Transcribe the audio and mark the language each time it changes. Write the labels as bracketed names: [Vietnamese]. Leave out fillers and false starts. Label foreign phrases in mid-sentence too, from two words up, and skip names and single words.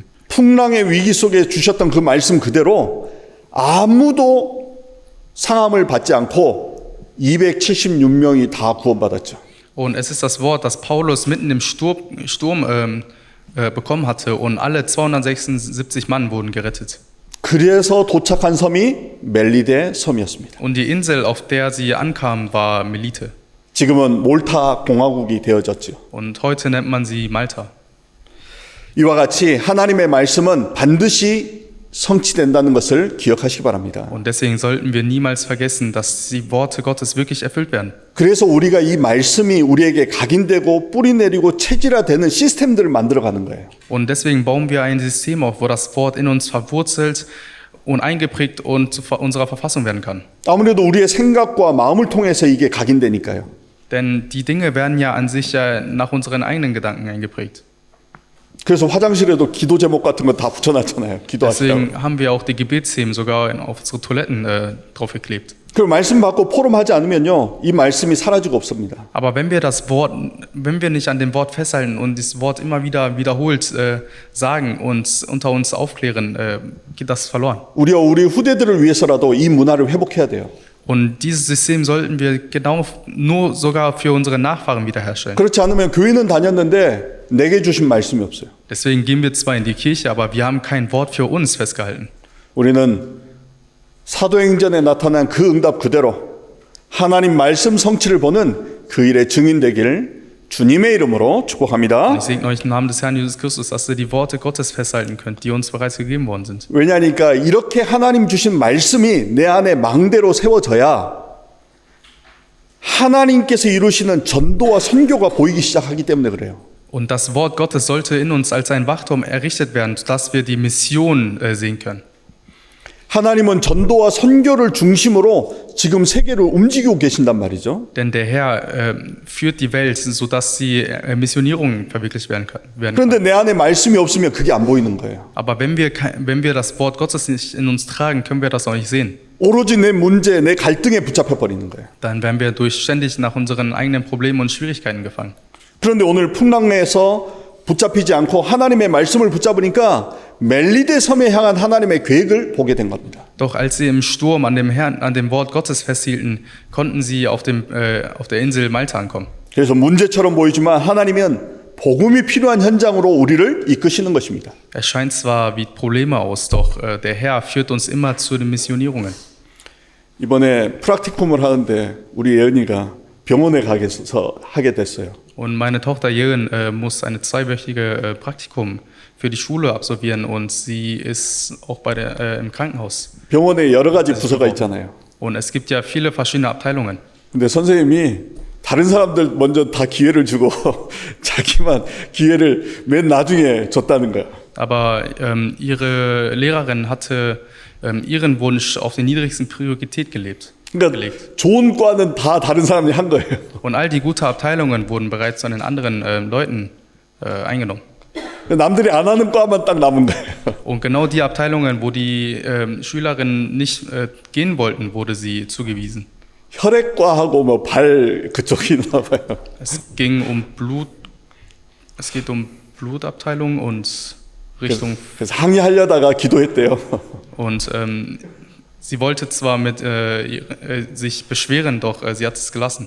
[Korean] 풍랑의 위기 속에 주셨던 그 말씀 그대로 아무도 상함을 받지 않고 276명이 다 구원받았죠. [German] Und es ist das Wort, das Paulus mitten im Sturm bekommen hatte und alle 276 Mann wurden gerettet. [Korean] 그래서 도착한 섬이 멜리데 섬이었습니다. [German] Und die Insel, auf der sie ankamen, war Melite. [Korean] 지금은 몰타 공화국이 되어졌죠. [German] Und heute nennt man sie Malta. [Korean] 이와 같이 하나님의 말씀은 반드시 성취된다는 것을 기억하시기 바랍니다. [German] Und deswegen sollten wir niemals vergessen, dass die Worte Gottes wirklich erfüllt werden. [Korean] 그래서 우리가 이 말씀이 우리에게 각인되고 뿌리내리고 체질화되는 시스템들을 만들어가는 거예요. [German] Und deswegen bauen wir ein System auf, wo das Wort in uns verwurzelt und eingeprägt und zu unserer Verfassung werden kann. [Korean] 아무래도 우리의 생각과 마음을 통해서 이게 각인되니까요. [German] Denn die Dinge werden ja an sich ja nach unseren eigenen Gedanken eingeprägt. [Korean] 그래서 화장실에도 기도 제목 같은 거 다 붙여놨잖아요. 기도하시라고. [German] Deswegen haben wir auch die Gebetsthemen sogar auf unsere Toiletten draufgeklebt. [Korean] 그 말씀 받고 포럼하지 않으면요, 이 말씀이 사라지고 없습니다. [German] Aber wenn wir nicht an dem Wort festhalten und das Wort immer wieder wiederholt sagen und unter uns aufklären, geht das verloren. [Korean] 우리와 우리 후대들을 위해서라도 이 문화를 회복해야 돼요. [German] Und dieses System sollten wir genau nur sogar für unsere Nachfahren wiederherstellen. [Korean] 그렇지 않으면 교회는 다녔는데 내게 주신 말씀이 없어요. [German] Deswegen gehen wir zwar in die Kirche, aber wir haben kein Wort für uns festgehalten. [Korean] 우리는 사도행전에 나타난 그 응답 그대로 하나님 말씀 성취를 보는 그 일의 증인 되길 주님의 이름으로 축복합니다. [German] Ich segne euch im Namen des Herrn Jesus Christus, dass ihr die Worte Gottes festhalten könnt, die uns bereits gegeben worden sind. [Korean] 왜냐하니까 이렇게 하나님 주신 말씀이 내 안에 망대로 세워져야 하나님께서 이루시는 전도와 선교가 보이기 시작하기 때문에 그래요. [German] Und das Wort Gottes sollte in uns als ein Wachturm errichtet werden, sodass wir die Mission sehen können. [Korean] 하나님은 전도와 선교를 중심으로 지금 세계를 움직이고 계신단 말이죠. [German] Denn der Herr führt die Welt, sodass die Missionierung verwirklicht werden kann. [Korean] 그런데 내 안에 말씀이 없으면 그게 안 보이는 거예요. [German] Aber wenn wir das Wort Gottes nicht in uns tragen, können wir das auch nicht sehen. [Korean] 오로지 내 문제, 내 갈등에 붙잡혀 버리는 거예요. [German] Dann werden wir ständig nach unseren eigenen Problemen und Schwierigkeiten gefangen. [Korean] 그런데 오늘 풍랑내에서 붙잡히지 않고 하나님의 말씀을 붙잡으니까 멜리데 섬에 향한 하나님의 계획을 보게 된 겁니다. [German] Doch als sie im Sturm an dem Wort Gottes festhielten, konnten sie auf der Insel Malta ankommen. [Korean] 그래서 문제처럼 보이지만 하나님은 복음이 필요한 현장으로 우리를 이끄시는 것입니다. [German] Es scheint zwar wie Probleme aus, doch der Herr führt uns immer zu den Missionierungen. [Korean] 이번에 프락티쿰을 하는데 우리 예은이가 병원에 하게 됐어요. [German] Und meine Tochter Jön muss eine 2-wöchige Praktikum für die Schule absolvieren und sie ist auch im Krankenhaus. [Korean] 병원에 여러 가지 부서가 있잖아요. [German] Und es gibt ja viele verschiedene Abteilungen. [Korean] 근데 선생님이 다른 사람들 먼저 다 기회를 주고 자기만 기회를 맨 나중에 줬다는 거야. [German] Aber ihre Lehrerin hatte ihren Wunsch auf den niedrigsten Priorität gelegt. [Korean] 그러니까 좋은 과는 다 다른 사람이 한 거예요. [German] Und all die guten Abteilungen wurden bereits von den anderen Leuten eingenommen. [Korean] 남들이 안 하는 과만 딱 남은 거예요. [German] Und genau die Abteilungen, wo die Schülerinnen nicht gehen wollten, wurde sie zugewiesen. [Korean] 혈액과하고 뭐 발 그쪽이 있나 봐요. [German] Es geht um Blutabteilung und Richtung. [Korean] 그래서 항의하려다가 기도했대요. [German] Und sie wollte zwar sich beschweren, doch sie hat es gelassen.